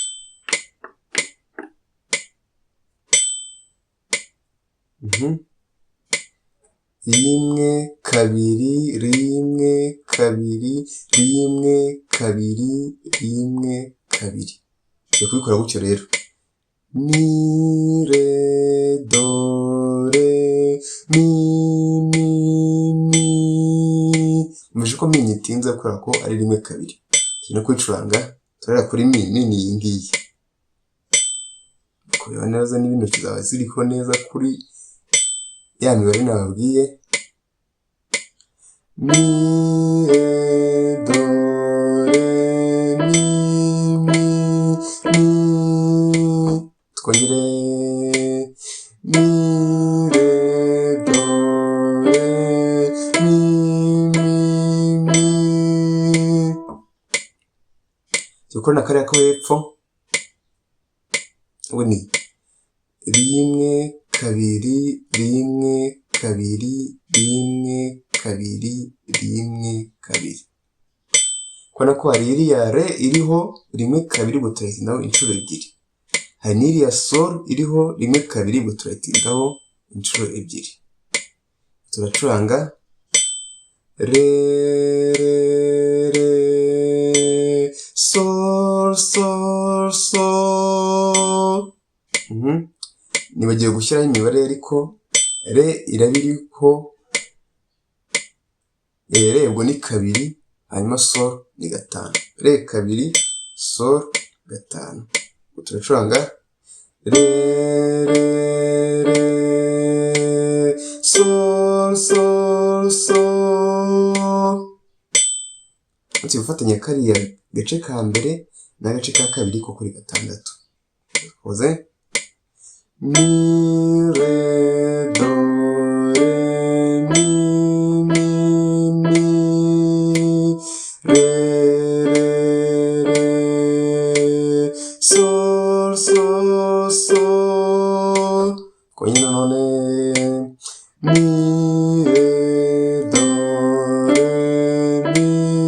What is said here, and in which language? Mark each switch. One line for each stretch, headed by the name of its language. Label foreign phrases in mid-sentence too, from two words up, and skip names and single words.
Kinyarwanda: Rimwe, kabiri, rimwe, kabiri, rimwe, kabiri, rimwe, kabiri. Tugiye kubikora gutyo rero. Mi, re, do, re, mi, mi, mi. Muje ko mi nyitinze kubera ko ari rimwe kabiri. Tugiye no kwicuranga, turahera kuri mi, ni iyi ngiyi. Kureba neza n'ibintu zaba ziriho neza kuri ya mibare nababwiye. Mi, re, do, re, mi, mi, mi. Twongere mi, re, do, re, mi, mi, mi. Tukora na kariya ko hepfo. Ubu ni rimwe, kabiri, rimwe, kabiri, rimwe, kabiri, rimwe, kabiri. Kubona ko hari iriya re iriho rimwe kabiri, ubwo turayitindaho inshuro ebyiri. Hari n'iriya sol iriho rimwe kabiri, ubwo turayitindaho inshuro ebyiri. Turacuranga re, re, re, sol, sol, sol. Nibagiwe gushyiraho imibare ariko re iraba iriho, re ubwo ni kabiri, hanyuma sol ni gatanu. Re kabiri, sol gatanu. Turacuranga re, re, re, sol, sol, sol. Tugiye gufatanya kariya gace ka mbere n'agace ka kabiri ko kuri gatandatu. Tukoze mi, re, do, re, mi, mi, mi, re, re, re, sol, sol, sol. Kongera none mi, re, do, re, mi,